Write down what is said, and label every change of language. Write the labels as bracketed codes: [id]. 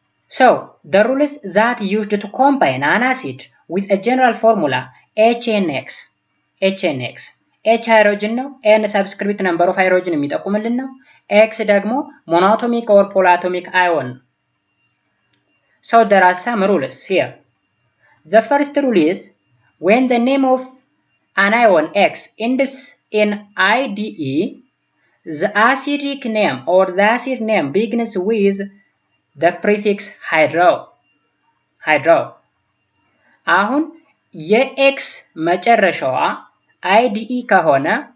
[en] So, the rules that used to combine an acid with a general formula HNX H ሃይድሮጅን ነው፣ N subscript number of hydrogen [am] የሚጠቁምልን ነው፣ [en] X ደግሞ monoatomic or polyatomic ion ነው። So there are some rules here. The first rule is when the name of an ion X ends in IDE, the acidic name or the acid name begins with the prefix hydro. [am] አሁን የኤክስ መጨረሻዋ IDE ከሆነ